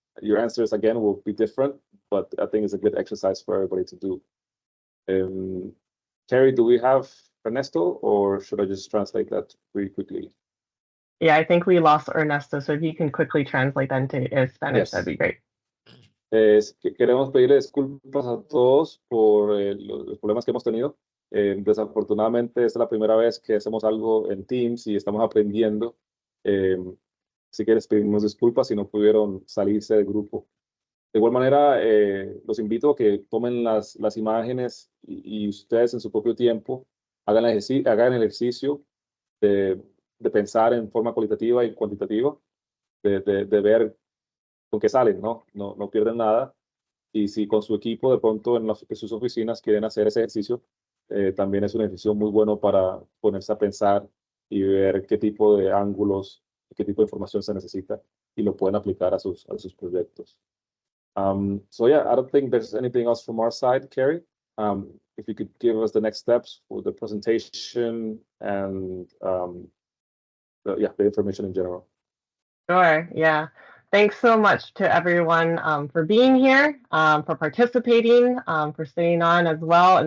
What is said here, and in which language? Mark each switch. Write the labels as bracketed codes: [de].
[en] Your answers again will be different, but I think it's a good exercise for everybody to do. Carrie, do we have Ernesto, or should I just translate that pretty quickly? Yeah, I think we lost Ernesto, so if you can quickly translate that into Spanish, Yes. that'd be great. [es] Queremos pedirle disculpas a todos por los problemas que hemos tenido. Desafortunadamente, esta es la primera vez que hacemos algo en Teams y estamos aprendiendo. Así que les pedimos disculpas si no pudieron salirse del grupo. De igual manera, los invito a que tomen las imágenes y ustedes en su propio tiempo hagan el ejercicio de pensar en forma cualitativa y cuantitativa, de ver con qué salen, ¿no? No pierden nada. Y si con su equipo de pronto en sus oficinas quieren hacer ese ejercicio, también es un ejercicio muy bueno para ponerse a pensar y ver qué tipo de ángulos, qué tipo de información se necesita y lo pueden aplicar a sus proyectos. [en] So yeah, I don't think there's anything else from our side, Carrie. If you could give us the next steps for the presentation and the information in general. Sure, yeah. Thanks so much to everyone for being here, for participating, for staying on as well.